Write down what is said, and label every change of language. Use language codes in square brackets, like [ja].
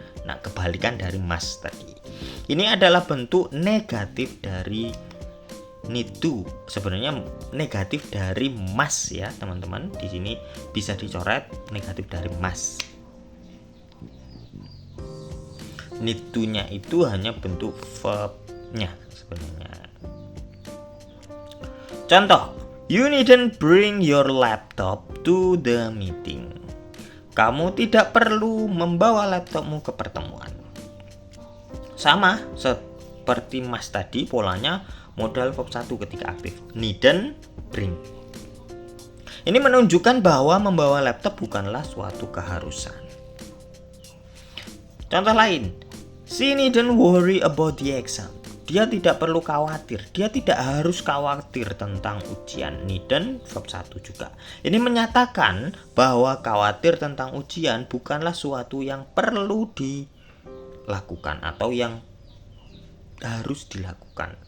[id] Nah, kebalikan dari must tadi. Ini adalah bentuk negatif dari need to. Sebenarnya negatif dari must ya teman-teman. Di sini bisa dicoret negatif dari must. Need to-nya itu hanya bentuk verb-nya sebenarnya. Contoh, [en] you needn't bring your laptop to the meeting. [id] Kamu tidak perlu membawa laptopmu ke pertemuan. Sama seperti must tadi, polanya modal verb 1 ketika aktif. Needn't bring. Ini menunjukkan bahwa membawa laptop bukanlah suatu keharusan. Contoh lain, [en] she needn't worry about the exam. [id] Dia tidak perlu khawatir. Dia tidak harus khawatir tentang ujian. Needn't verb 1 juga. Ini menyatakan bahwa khawatir tentang ujian bukanlah suatu yang perlu dilakukan atau yang harus dilakukan.